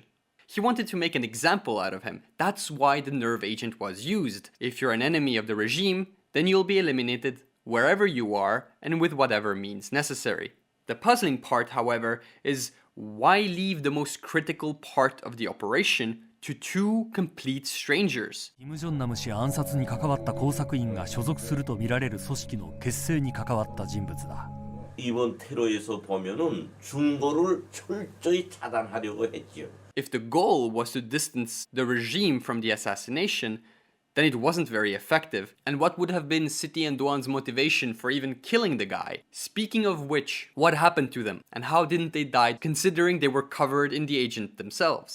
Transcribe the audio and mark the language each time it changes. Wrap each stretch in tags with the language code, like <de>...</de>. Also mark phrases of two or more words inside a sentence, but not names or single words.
<en>He wanted to make an example out of him. That's why the nerve agent was used. If you're an enemy of the regime, then you'll be eliminated wherever you are and with whatever means necessary. The puzzling part, however, is why leave the most critical part of the operation to two complete strangers?</en> <ja>キム・ジョンナム氏暗殺に関わった工作員が所属するとみられる組織の結成に関わった人物だ.</ja> <ko>이번 테러에서 보면은 중거를 철저히 차단하려고 했지요.</ko> <en>If the goal was to distance the regime from the assassination, then it wasn't very effective. And what would have been Siti and Duan's motivation for even killing the guy? Speaking of which, what happened to them? And how didn't they die considering they were covered in the agent themselves?</en>